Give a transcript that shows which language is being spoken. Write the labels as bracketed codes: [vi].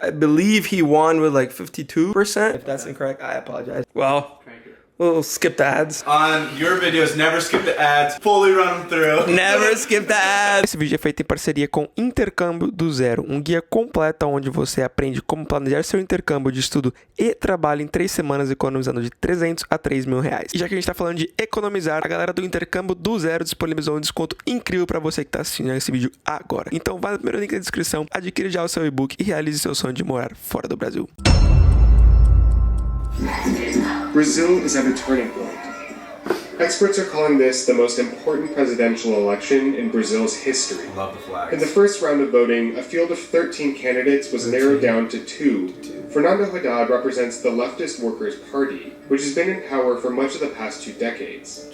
[en] I believe he won with like 52%. If that's incorrect, I apologize. Well, we'll skip the ads. On your videos, never skip the ads. Fully run them through. Never skip the ads. [pt] Esse vídeo é feito em parceria com Intercâmbio do Zero, um guia completo onde você aprende como planejar seu intercâmbio de estudo e trabalho em 3 semanas, economizando de 300 a 3 mil reais. E já que a gente tá falando de economizar, a galera do Intercâmbio do Zero disponibilizou um desconto incrível para você que tá assistindo esse vídeo agora. Então vai no primeiro link da descrição, adquire já o seu e-book e realize seu sonho de morar fora do Brasil. [en] Brazil is at a turning point. Experts are calling this the most important presidential election in Brazil's history. Love the flags. In the first round of voting, a field of 13 candidates was narrowed down to 2. Fernando Haddad represents the leftist Workers' Party, which has been in power for much of the past 2 decades.